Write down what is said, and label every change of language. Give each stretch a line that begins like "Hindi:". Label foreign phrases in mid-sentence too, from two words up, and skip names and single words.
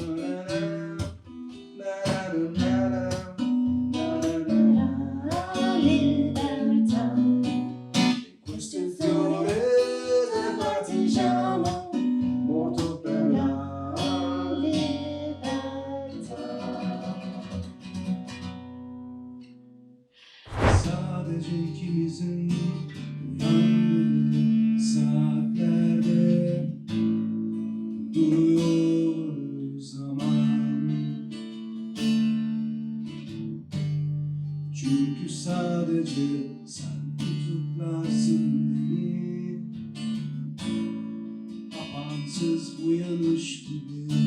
Italian: La libertà. E questo è il fiore del partigiano, morto per la libertà.
Turkish: Sadece ikimizin uyandığı saatlerde duruyor zaman. Çünkü sadece sen tutuklarsın beni, apansız uyanış gibi.